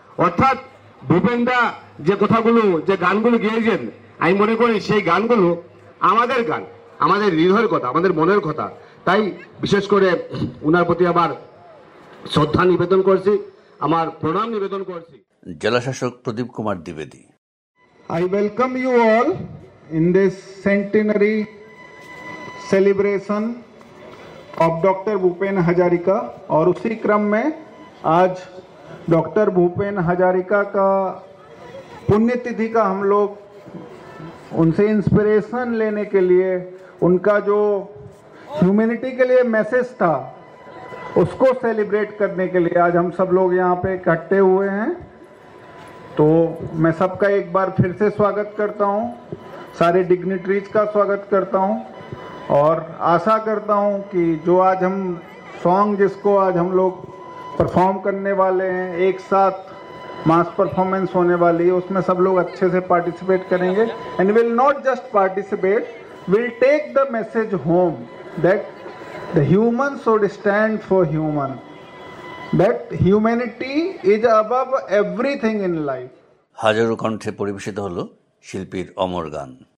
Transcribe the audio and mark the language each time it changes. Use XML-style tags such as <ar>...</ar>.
<bn>অর্থাৎ ভূপেনদা যে কথাগুলো, যে গানগুলো গেয়েছেন, আমি মনে করি সেই গানগুলো আমাদের গান, আমাদের হৃদয়ের কথা, আমাদের মনের কথা। তাই বিশেষ করে উনার প্রতি আমার শ্রদ্ধা নিবেদন করছি, আমার প্রণাম নিবেদন করছি। জেলা শাসক প্রদীপ Kumar দ্বিবেদী,</bn> <en>I welcome you all in this centenary celebration of doctor Bhupen Hazarika.</en> <hi>और उसी क्रम में आज डॉक्टर भूपेन हजारिका का पुण्यतिथि का हम लोग उनसे इंस्पिरेशन लेने के लिए, उनका जो ह्यूमैनिटी के लिए मैसेज था उसको सेलिब्रेट करने के लिए आज हम सब लोग यहाँ पे इकट्ठे हुए हैं। तो मैं सबका एक बार फिर से स्वागत करता हूँ, सारे डिग्निटरीज का स्वागत करता हूँ और आशा करता हूँ कि जो आज हम सॉन्ग जिसको आज हम लोग परफॉर्म करने वाले हैं, एक साथ मास परफॉर्मेंस होने वाली है, उसमें सब लोग अच्छे से पार्टिसिपेट करेंगे।</hi> <en>And will not just participate, will take the message home that the human should stand for human, that humanity is above everything in life.</en> <bn>হাজারো কণ্ঠে পরিবেশিত হলো শিল্পীর অমর গান।</bn>